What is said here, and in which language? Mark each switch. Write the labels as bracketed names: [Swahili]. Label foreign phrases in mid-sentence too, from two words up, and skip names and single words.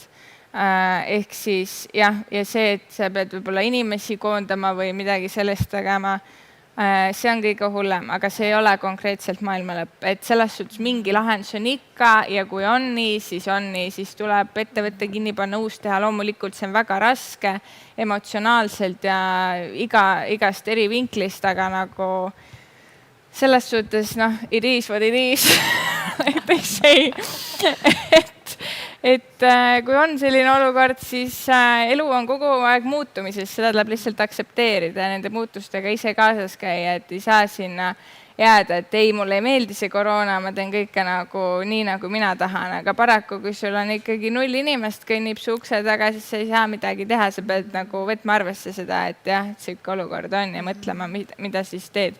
[Estonian] Ehk siis jah, ja see, et sa pead võib-olla inimesi koondama või midagi sellest tegema, see on kõige hullem, aga see ei ole konkreetselt maailma lõpp. Et selles suhtes mingi lahendus on ikka ja kui on nii, siis tuleb ettevõtte kinni panna, uus teha. Loomulikult see on väga raske emotsionaalselt ja igast eri vinklist, aga nagu selles suhtes, [English] it is what it is. They say. [Estonian] Et kui on selline olukord, siis elu on kogu aeg muutumises, seda tuleb lihtsalt aktsepteerida ja nende muutustega ise kaasas käia, et ei saa sinna jääda, et ei, mulle ei meeldi see koroona, ma teen kõike nagu nii, nagu mina tahan, aga paraku, kui sul on ikkagi 0 inimest, kõnnib su ukse taga, siis sa ei saa midagi teha, sa pead nagu võtma arvesse seda, et jah, et sihuke olukord on ja mõtlema, mida siis teed.